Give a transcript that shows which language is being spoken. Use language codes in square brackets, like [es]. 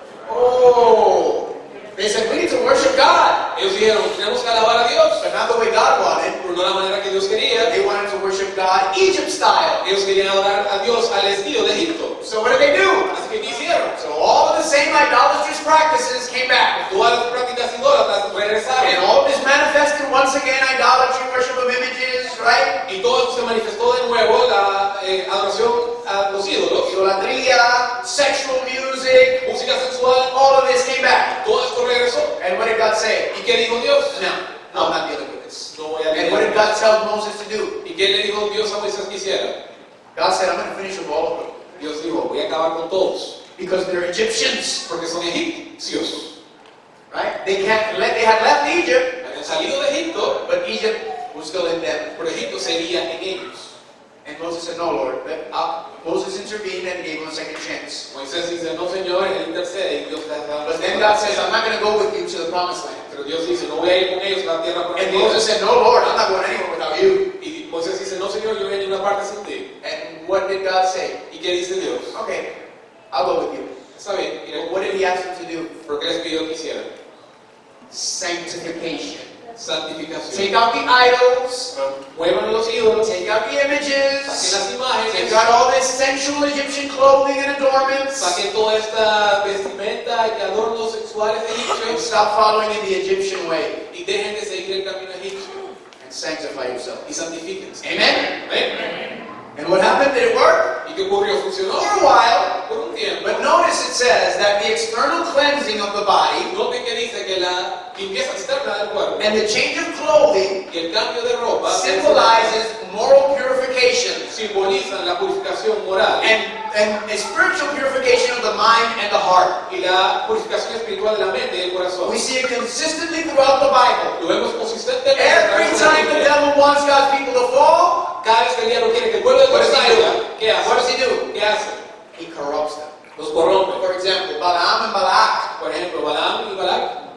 [en] Oh, they said, we need to worship God. [es] Ellos dijeron, tenemos que alabar a Dios, [en] But not the way God wanted. [es] pero no la manera que Dios quería. [en] They wanted to worship God Egypt style. [es] Ellos querían adorar a Dios al estilo de Egipto. [en] So what did they do? [es] Así que, ¿qué hicieron? [en] So all of the same idolatrous practices came back. [es] Todas las prácticas idólatras [en] And [es] regresaron. [en] all of this manifested once again idolatry, worship of images, right? [es] Y todo esto se manifestó de nuevo, la adoración a los ídolos, [en] Idolatría, sexual music, [es] música sexual, [en] all of this came back. [es] todo esto regresó. [en] And what did God say? [es] ¿Y qué dijo Dios? [en] No, I'm not dealing with this. [es] No voy a [en] And what did God tell Moses to do? [es] ¿Y qué le dijo Dios a Moisés que hiciera? [en] God said, I'm going to finish with all of them. [es] Dios dijo, voy a acabar con todos, [en] Because they're Egyptians, [es] porque son egipcios. [en] right? They had left Egypt, [es] Habían salido de Egipto, [en] but Egypt was still in them. [es] pero Egipto seguía en ellos. [en] And Moses said, no, Lord. Moses intervened and gave him a second chance. [es] Moisés dice, no Señor, él intercede y Dios le da. [en] But then God says, I'm not going to go with you to the promised land. [es] Pero Dios dice, no voy a ir con ellos a la tierra [en] And [es] prometida. [en] Moses said, no, Lord, I'm not going anywhere without you. [es] Y Moisés dice, no Señor, yo voy a ninguna parte sin ti. [en] And what did God say? [es] ¿Y qué dice Dios? [en] Okay, I'll go with you. [es] Está bien, mira, [en] But what did he ask him to do? [es] ¿por qué les pidió que hicieran? [en] Sanctification. [es] Santificación. [en] Take out the idols. [es] Muevan los ídolos, [en] Take out the [es] saquen [en] images. [es] las imágenes, [en] Take out all this sensual Egyptian clothing and adornments. [es] saquen toda esta vestimenta y adornos sexuales [en] And [es] egipcios [en] stop following in the Egyptian way. [es] y dejen de seguir el camino egipcio [en] And sanctify yourself. [es] y santifíquense. [en] Amen? [es] ¿Ven? [en] And what happened? Did it work? [es] ¿Y qué ocurrió? Funcionó [en] For a while. [es] por un tiempo. [en] But notice it says that the external cleansing of the body [es] Noten que dice que la limpieza externa del cuerpo [en] and the change of clothing [es] y el cambio de ropa [en] symbolizes moral purification [es] simbolizan la purificación moral [en] and a spiritual purification of the mind and the heart. [es] y la purificación espiritual de la mente y el corazón. [en] We see it consistently throughout the Bible. [es] Lo vemos consistentemente. [en] Every time the devil wants God's people to fall, [es] Cada vez que el diablo quiere que el pueblo de [en] what [es] Dios [en] does he [es] caiga, [en] do? [es] ¿qué hace? [en] What does he do? [es] ¿Qué hace? [en] He corrupts them. [es] Los corrompe. [en] For example, Balaam and Balak. [es] Por ejemplo, Balaam y Balak.